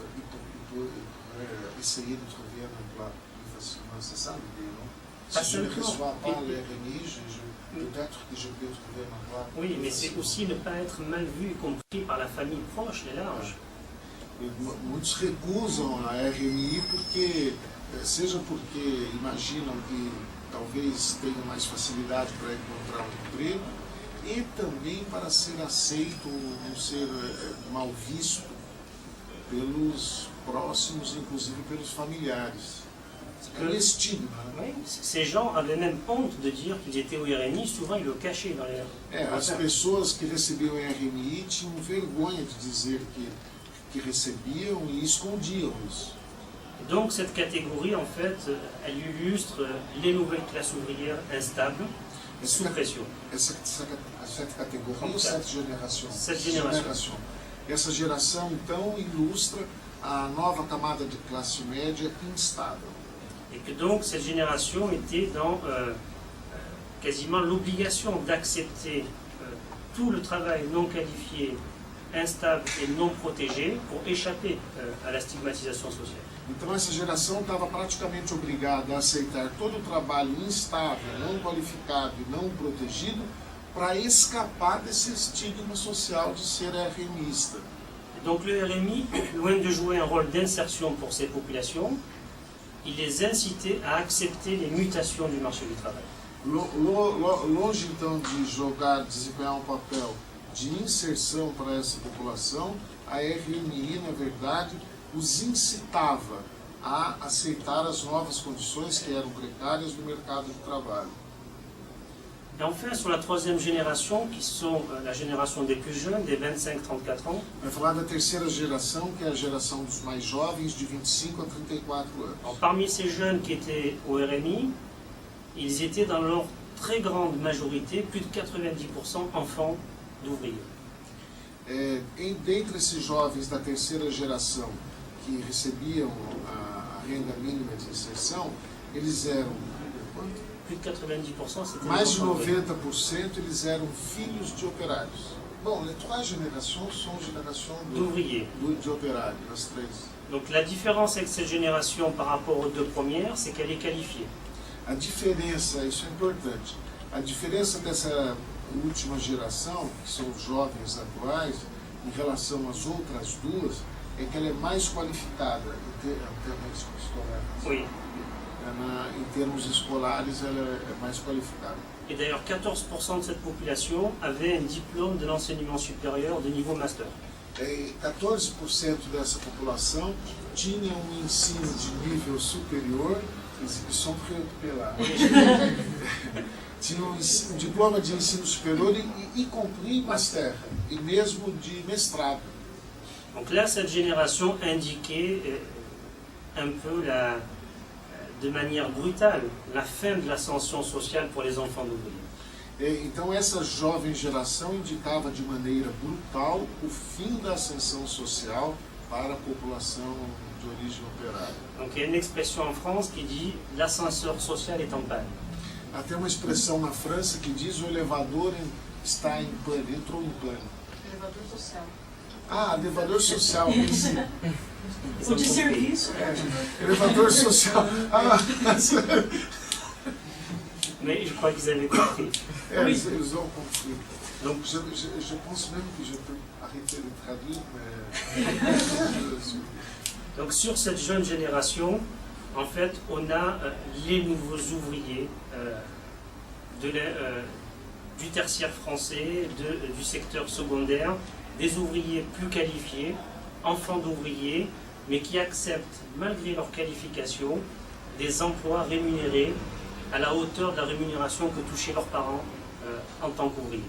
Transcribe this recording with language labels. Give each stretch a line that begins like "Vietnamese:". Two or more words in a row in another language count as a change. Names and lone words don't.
French: E pour essayer de trouver un emploi plus facilement, c'est ça l'idée, non? Si je ne reçois pas le RMI, peut-être que je peux trouver un emploi. Oui, mais c'est aussi ne pas être mal vu, y compris par la famille proche et large.
Portuguese: Muitos recusam a RMI seja porque imaginam que talvez tenham mais facilidade para encontrar um emprego e também para ser aceito, não ser mal visto pelos próximos, inclusive pelos familiares. É um estigma.
French: Oui, ces gens avaient même honte de dire qu'ils étaient au RMI, souvent ils le cachaient dans les...
Portuguese: As pessoas que recebiam o RMI tinham vergonha de dizer que recebiam e escondiam isso.
French: Donc cette catégorie, en fait, elle illustre les nouvelles classes ouvrières instables, sous pression.
Portuguese: Cette categoria ou cette geração?
French: Cette génération.
Portuguese: Essa geração, então, ilustra a nova camada de classe média instável.
French: Et que donc cette génération était dans quasiment l'obligation d'accepter tout le travail non qualifié, instable et non protégé pour échapper à la stigmatisation sociale.
Portuguese: Então essa geração estava praticamente obrigada a aceitar todo o trabalho instável, não qualificado e não protegido para escapar desse estigma social de ser RMista.
French: Donc le RMI, loin de jouer un rôle d'insertion pour ces populations, il les incitait à accepter les mutations du marché du travail.
Portuguese: Longe então de desempenhar um papel de inserção para essa população, a RMI, na verdade, os incitava a aceitar as novas condições que eram precárias no mercado de trabalho.
French: Et enfin, sur la troisième génération, qui sont la génération des plus jeunes, des 25-34 ans.
Portuguese: Vai falar da terceira geração, que é a geração dos mais jovens, de 25 a 34 anos.
French: Alors, parmi ces jeunes qui étaient au RMI, ils étaient dans leur très grande majorité, plus de 90% enfants d'ouvriers.
Portuguese: Dentre esses jovens da terceira geração que recebiam a renda mínima de inserção, eles eram...
French: Plus de 90%, c'était
Portuguese: mais de 90% eles eram filhos de operários. Bom,
French: les trois générations sont générations d'ouvriers.
Portuguese: De operários, as três.
French: Donc la différence avec cette génération par rapport aux deux premières, c'est qu'elle est qualifiée.
Portuguese: A diferença, isso é importante, a diferença dessa última geração, que são os jovens atuais, em relação às outras duas, é que ela é mais qualificada em termos escolares.
French: Oui.
Portuguese: Em termos escolares, ela é mais qualificada.
French: Et d'ailleurs, 14% de cette population avait un diplôme de l'enseignement supérieur de niveau master.
Portuguese: 14% dessa população tinha um ensino de nível superior, exibição pela tinha um diploma de ensino superior e compris master, e mesmo de mestrado.
French: Donc là, cette génération indiquait un peu de manière brutale la fin de l'ascension sociale pour les enfants d'ouvriers.
Portuguese: Então essa jovem geração indicava de maneira brutal o fim da ascensão social para a população de origem operária.
French: Donc il y a une expression en France qui dit l'ascenseur social est en panne.
Portuguese: Até uma expressão na França que diz o elevador está em pane, entrou em pane. Elevador social. Elevador social. O de serviço. Elevador social.
French: Mais je crois qu'ils avaient compris. Ils ont compris. Donc je pense même que je peux arrêter de traduire, mais... Donc sur cette jeune génération, en fait, on a les nouveaux ouvriers du tertiaire français, du secteur secondaire, des ouvriers plus qualifiés, enfants d'ouvriers, mais qui acceptent, malgré leur qualification, des emplois rémunérés à la hauteur de la rémunération que touchaient leurs parents en tant qu'ouvriers.